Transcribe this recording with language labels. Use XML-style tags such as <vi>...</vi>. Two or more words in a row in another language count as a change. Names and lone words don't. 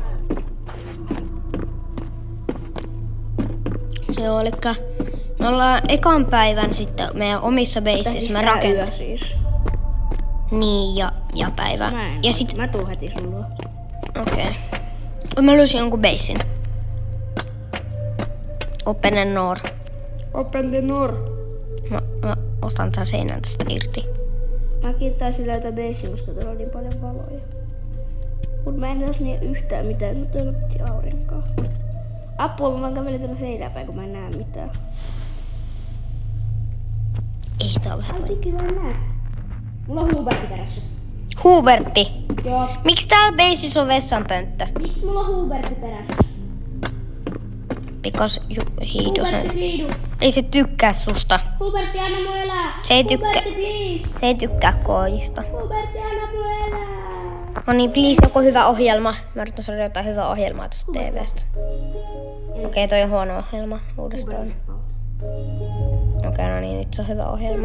<fi>Joo, elikkä me ollaan ekan päivän sitten meidän omissa beiseissä. Mä rakennan. Siis. Niin, ja päivä. Mä tuun heti sun luo. Okei. Mä löysin jonkun beisin.</fi> <en>Open and Nor. Open the Nor.</en> <fi>Mä otan tän seinän tästä irti. Mäkin taisin löytää beisin, koska täällä on niin paljon valoja. Mut mä en näe yhtään mitään, mutta täällä on aurinkoa. Apua, mä kävelin tällä seinää päin, kun mä en näe mitään. Ei tää ole vähän. Kyllä näe. Mulla on Hubertti perässä. Hubertti. Joo. Miksi täällä beisissä on vessanpönttö? Miksi mulla on Hubertti perässä?</fi> <en>Because he doesn't.</en> <fi>Ei se tykkää susta. Hubertti, anna mun elää. Se ei tykkää. Hubertti, please. Se ei tykkää koojista. Hubertti, anna mun elää. No niin, please, joku hyvä ohjelma. Mä yritän saada jotain hyvää ohjelmaa tästä TV:stä. Okei, toi on huono ohjelma uudestaan. Okei, no niin, nyt se on hyvä ohjelma.</fi>